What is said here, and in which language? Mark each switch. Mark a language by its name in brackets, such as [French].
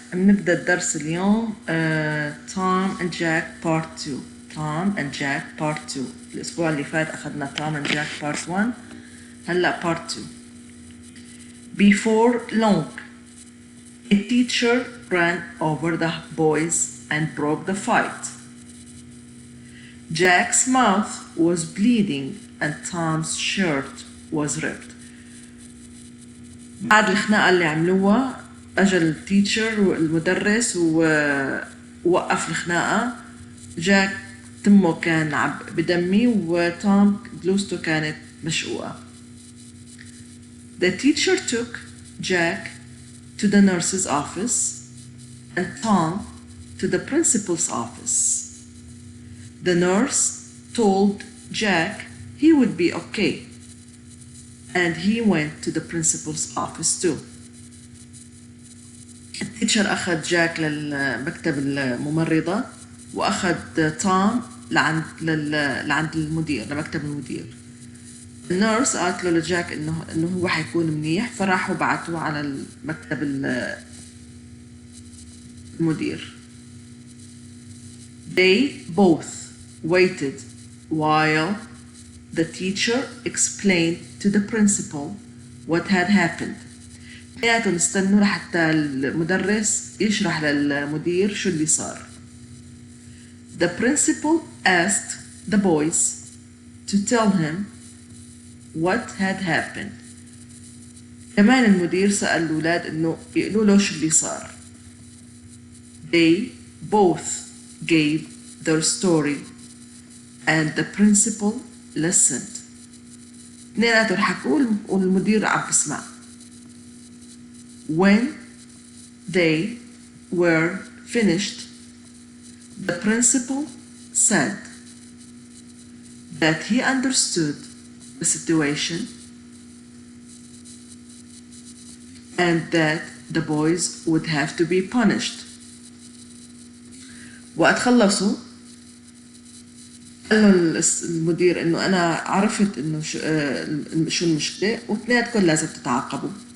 [Arabic] بنبدأ الدرس اليوم توم اند جاك بارت 2. توم اند جاك بارت 2. الأسبوع اللي فات أخذنا توم اند جاك بارت 1. هلأ بارت 2. [English] Before long, a teacher ran over the boys and broke the fight. Jack's mouth was bleeding and Tom's shirt was ripped. [Arabic] بعد الخناقة اللي عملوها اجى التيتشر والمدرس ووقف الخناقة. جاك تمه كان بدمي وتوم بلوزته كانت مشقوقة. [English] The teacher took Jack to the nurse's office and Tom to the principal's office. The nurse told Jack he would be okay, and he went to the principal's office too. [Arabic] التيتشر أخذ جاك للمكتب الممرضة وأخذ توم لعند المدير، لمكتب المدير. النيرس قالت له لجاك إنه هو حيكون منيح، فراحوا بعتوه على المكتب المدير. [English] They both waited while the teacher explained to the principal what had happened. [Arabic] اثنيناتهم استنوا لحتى المدرس يشرح للمدير شو اللي صار. [English] The principal asked the boys to tell him what had happened. [Arabic] كمان المدير سأل الأولاد إنه يقولوا له شو اللي صار. [English] They both gave their story and the principal listened. [Arabic] اثنيناتهم حكوا والمدير عم بسمع. [English] When they were finished, the principal said that he understood the situation and that the boys would have to be punished. [Arabic] وقت خلصوا قال له المدير إنه أنا عرفت إنه شو المشكلة واثنيناتكم لازم تتعاقبوا.